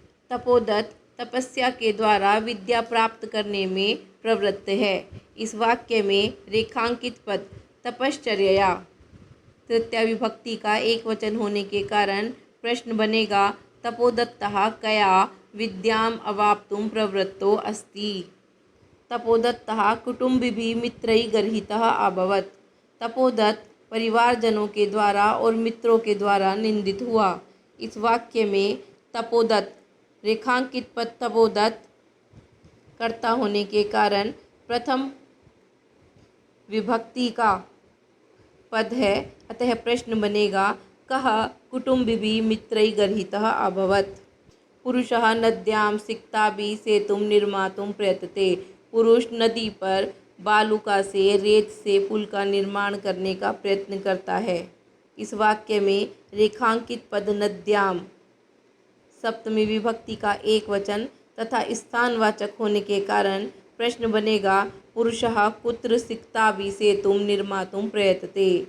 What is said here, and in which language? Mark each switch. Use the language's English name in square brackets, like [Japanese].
[Hindi] तपोदत्त तपस्या के द्वारा विद्या प्राप्त करने में प्रवृत्त है। इस वाक्य में रेखांकित पद तपश्चर्यया तृतीया विभक्ति का एक वचन होने के कारण प्रश्न बनेगा [Sanskrit] तपोदत्तः कया विद्याम अवाप्तुम प्रवृत्तो अस्ति। तपोदत्तः कुटुम्बिभिः मित्रैः गर्हितः अभवत्। [Hindi] तपोदत्त परिवारजनों के द्वारा और मित्रों के द्वारा निंदित हुआ। इस वाक्य में तपोदत्त रेखांकित पद तपोदत्त कर्ता होने के कारण प्रथम विभक्ति का पद है, अतः प्रश्न बनेगा [Sanskrit] कः कुटुम्बिभिः मित्रैः गर्हितः अभवत्। पुरुषः नद्यां सिक्ताभिः सेतुं निर्मातुं प्रयतते। [Hindi] पुरुष नदी पर बालुका से रेत से पुल का निर्माण करने का प्रयत्न करता है। इस वाक्य में रेखांकित पद नद्याम सप्तमी विभक्ति का एक वचन तथा स्थानवाचक होने के कारण प्रश्न बनेगा [Sanskrit] पुरुषः कुत्र सिक्ताभिः सेतुं निर्मातुं प्रयतते।